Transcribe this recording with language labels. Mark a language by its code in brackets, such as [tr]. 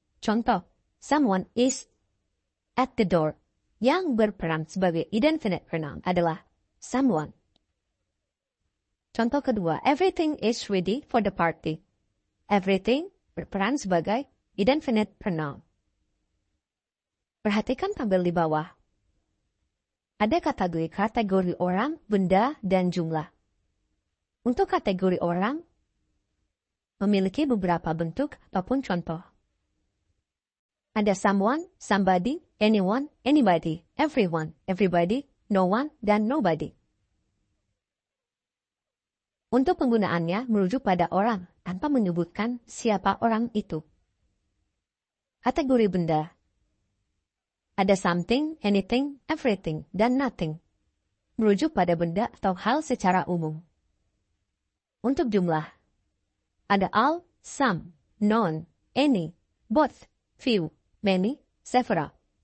[id] Contoh, [en] someone is at the door. [id] Yang berperan sebagai indefinite pronoun adalah someone. Contoh kedua, [en] everything is ready for the party. Everything [id] berperan sebagai [en] indefinite pronoun. [id] Perhatikan tabel di bawah. Ada kategori orang, benda, dan jumlah. Untuk kategori orang, memiliki beberapa bentuk ataupun contoh. Ada someone, somebody, anyone, anybody, everyone, everybody, no one, dan nobody. Untuk penggunaannya merujuk pada orang tanpa menyebutkan siapa orang itu. Kategori benda. Ada something, anything, everything, dan nothing. Merujuk pada benda atau hal secara umum. Untuk jumlah. Ada all, some, none, any, both, few, many, several.